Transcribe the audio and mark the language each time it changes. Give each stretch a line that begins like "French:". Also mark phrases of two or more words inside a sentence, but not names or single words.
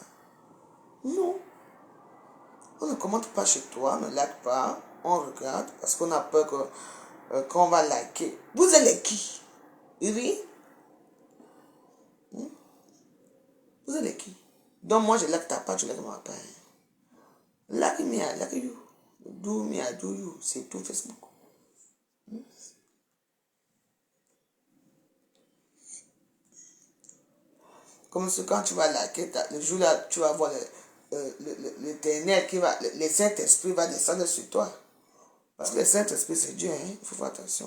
French: Non. On ne commente pas chez toi, on ne like pas, on regarde parce qu'on a peur qu'on va liker. Vous êtes qui? Oui? Vous êtes qui? Donc moi je like ta part, je like ma part.
English: Like me, I like you. Do me, I do you.
French: C'est tout Facebook. Comme si quand tu vas liker, le jour là, tu vas voir l'éternel qui va, le Saint-Esprit va descendre sur toi. Parce que le Saint-Esprit c'est Dieu, hein? Il faut faire attention.